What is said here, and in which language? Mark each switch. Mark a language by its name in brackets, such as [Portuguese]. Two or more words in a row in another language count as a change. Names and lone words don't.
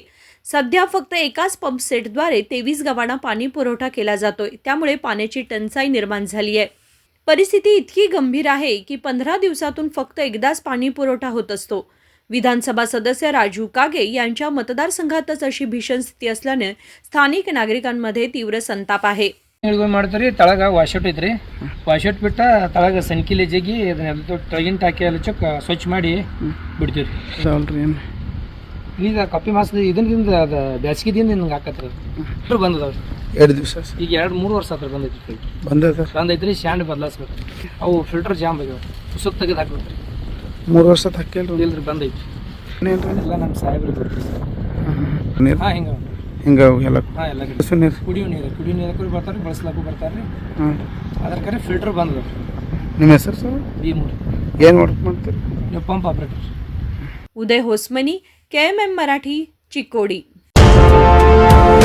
[Marathi] सध्या फक्त एकाच पंप सेटद्वारे 23 गावांना पाणी पुरवठा केला जातोय. त्यामुळे पाण्याची टंचाई निर्माण झाली आहे. परिस्थिती इतकी गंभीर आहे की 15 दिवसातून फक्त एकदाच पाणी पुरवठा होत असतो. विधानसभा सदस्य राजू कागे यांच्या मतदारसंघातच अशी भीषण स्थिती असल्याने स्थानिक नागरिकांमध्ये तीव्र संताप आहे. [Kannada] ಮಾಡ್ತಾರೆ ತಳಗ ವಾಶೌಟ್ ಐತ್ರಿ. ವಾಶೌಟ್ ಬಿಟ್ಟ ತಳಗ ಸನ್ಕಿಲೆ ಜಗ್ಗಿ ಅದನ್ನೆಲ್ಲ ತಳಗಿನ ಟಾಕಿ ಎಲ್ಲ ಚೊಕ್ಕ ಸ್ವಚ್ಛ ಮಾಡಿ ಬಿಡ್ತೀವಿ. ಈಗ ಕಪ್ಪಿ ಮಾಸದ ಇದರಿಂದ ಅದು ಬ್ಯಾಸಿಗೆದಿಂದ ಹಿಂಗೆ ಹಾಕತ್ರಿ. ಫಿಲ್ಟರ್ ಬಂದದವ್ರಿ 2 ದಿವಸ ಈಗ 2-3 ವರ್ಷ ಹತ್ರ ಬಂದೈತಿ. ಬಂದೈತ್ರಿ ಸ್ಟ್ಯಾಂಡ್ ಬದಲಾಯಿಸ್ಬೇಕು. ಅವು ಫಿಲ್ಟರ್ ಜಾಮ್ ಆಗ್ಯಾವ. ಉಸುಕ್ ತೆಗೆದು ಹಾಕ್ಬೇಕ್ರಿ. 3 ವರ್ಷ ಹಾಕಿಲ್ರಿ. ಇಲ್ರಿ ಬಂದೈತಿ. ಎಲ್ಲ ನಮ್ಮ ಸಾಹೇಬ್ರು ಬರ್ತೀವಿ. ನೀರು ಹಾಂ ಹಿಂಗೆ ಹಿಂಗೆ ಎಲ್ಲ ಎಲ್ಲ ನೀರು ಕುಡಿಯೋ ನೀರು ಬರ್ತಾರೆ, ಬಳಸ್ಲಾಕು ಬರ್ತಾರೆ. ಅದ್ರ ಕರೆ ಫಿಲ್ಟರ್ ಬಂದದ. ನಿಮ್ಮ ಹೆಸರು ಸರ್? B3. ಏನು ವರ್ಕ್ ಮಾಡ್ತೀರಿ ನೀವು? [English] pump operator. [Marathi] उदय होसमनी, KMM मराठी, चिकोडी.